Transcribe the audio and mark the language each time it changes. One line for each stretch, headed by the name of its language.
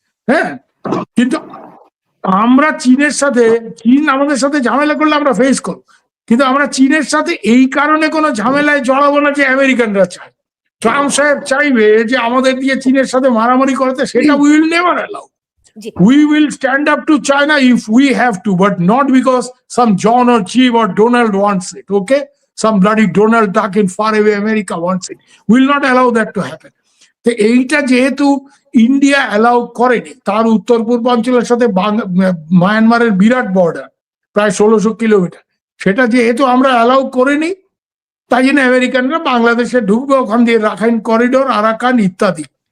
Bangla: হ্যাঁ, কিন্তু আমরা চীনের সাথে, চীন আমাদের সাথে ঝামেলা করলে আমরা ফেস করব, কিন্তু আমরা চীনের সাথে এই কারণে কোনো ঝামেলায় জড়াবো না যে আমেরিকানরা চায়। ট্রাম্প সাহেব চাইবে যে আমাদের দিয়ে চীনের সাথে মারামারি করতে, সেটা
English: We will never allow. We will stand up to China if we have to, but not because some John or Steve or Donald wants it, okay? Some bloody Donald Duck in faraway America wants it. We will not allow that to happen.
Bangla: তো এইটা যেহেতু India allow করেনি, তার উত্তর পূর্বাঞ্চলের সাথে মায়ানমারের বিরাট border, প্রায় 1600 কিলোমিটার, সেটা যেহেতু আমরা অ্যালাউ করিনি, তাই জন্য আমেরিকানরা বাংলাদেশে ঢুকবে, ওখান দিয়ে রাখাইন করিডোর, আরাকান ইত্যাদি।